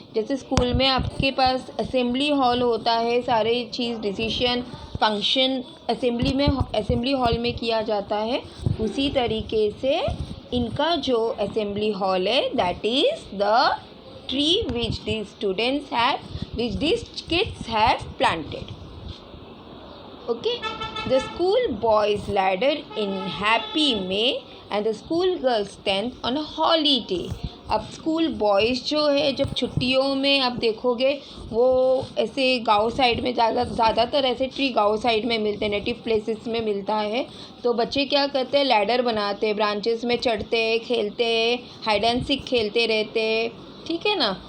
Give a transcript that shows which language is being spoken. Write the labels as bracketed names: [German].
[Hindi] जैसे स्कूल में आपके पास असेंबली हॉल होता है, सारे चीज़ डिसीशन फंक्शन असेंबली हॉल में किया जाता है, उसी तरीके से इनका जो असेंबली हॉल है [English] That is the tree which this students have which this kids have planted. Okay, the school boys ladder in happy May and the school girls tent on a holiday. [Hindi] अब school boys जो है जब छुट्टियों में आप देखोगे वो ऐसे गांव साइड में ज़्यादातर ऐसे ट्री गांव साइड में मिलते हैं, नेटिव प्लेसेस में मिलता है. तो बच्चे क्या करते हैं, लैडर बनाते हैं, ब्रांचेस में चढ़ते हैं, खेलते हैं, हाइड एंड सीक खेलते रहते हैं. ठीक है ना.